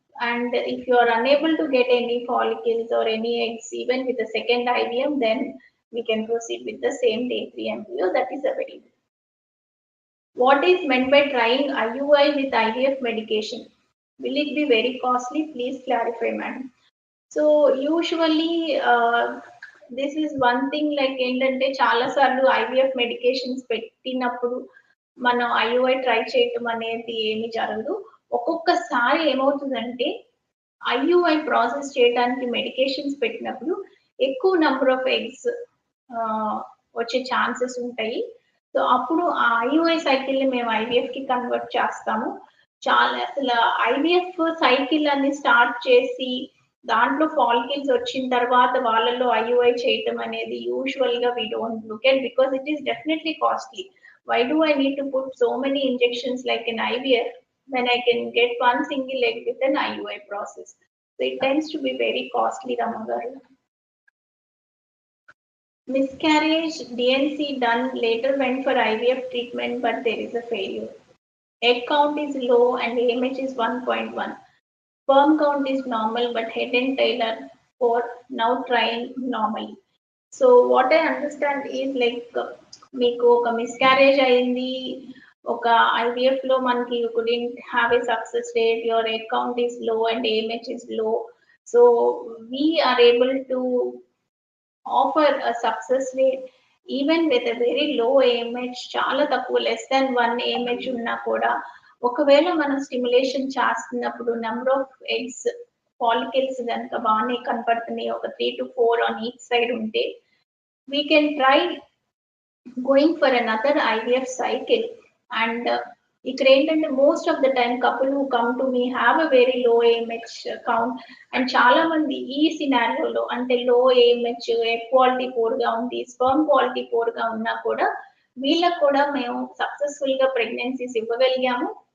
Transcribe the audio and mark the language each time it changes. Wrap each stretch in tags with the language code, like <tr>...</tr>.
<en>And if you are unable to get any follicles or any eggs even with the second IVM, then we can proceed with the same day 3 embryo. That is available. What is meant by trying IUI with IVF medication? Will it be very costly? Please clarify, madam. So usually this is one thing, like</en> <te>ఏంటంటే చాలా సార్లు IVF medications పెట్టినప్పుడు మనం IUI try చేయటం అనేది ఏమి జరగదు. ఒక్కొక్కసారి ఏమవుతుందంటే IUI ప్రాసెస్ చేయడానికి మెడికేషన్స్ పెట్టినప్పుడు ఎక్కువ నెంబర్ ఆఫ్ ఎగ్స్ వచ్చే ఛాన్సెస్ ఉంటాయి. సో అప్పుడు ఆ IUI సైకిల్ ని మేము IVF కి కన్వర్ట్ చేస్తాము. చాలా అసలు IVF సైకిల్ అని స్టార్ట్ చేసి దాంట్లో ఫాలికల్స్ వచ్చిన తర్వాత వాళ్ళలో IUI చేయటం అనేది యూజువల్ గా</te> <en>We don't look at, because it is definitely costly. Why do I need to put so many injections like an IVF when I can get one single egg with an IUI process? So it tends to be very costly, Ramagaru. Miscarriage, DNC done, later went for IVF treatment, but there is a failure. Egg count is low and AMH is 1.1. Sperm count is normal, but head and tail are 4. Now trying normally. So what I understand is like</en> <te>మీకు ఒక miscarriage అయింది, ఒక IVF లో మనకి</te> <en>You couldn't have a success rate, your egg count is low and AMH is low. So we are able to offer a success rate even with a very low AMH,</en> <te>చాలా తక్కువ less than 1 AMH ఉన్నా కూడా ఒకవేళ మనం stimulation చేస్తున్నప్పుడు number of eggs follicles కనుక బాగానే కనపడుతున్నాయి, ఒక 3 to 4 on each side ఉంటే</te> <en>we can try going for another IVF cycle. And</en> <te>ఇక్కడ ఏంటంటే</te> <en>Most of the time couple who come to me have a very low AMH count.</en> <te>And చాలా మంది ఈ సినారియోలో అంటే లో AMH, ఎగ్ క్వాలిటీ పూర్గా ఉంది, sperm quality పూర్గా ఉన్నా కూడా వీళ్ళకు కూడా మేము సక్సెస్ఫుల్ గా ప్రెగ్నెన్సీస్ ఇవ్వగలిగాము.</te>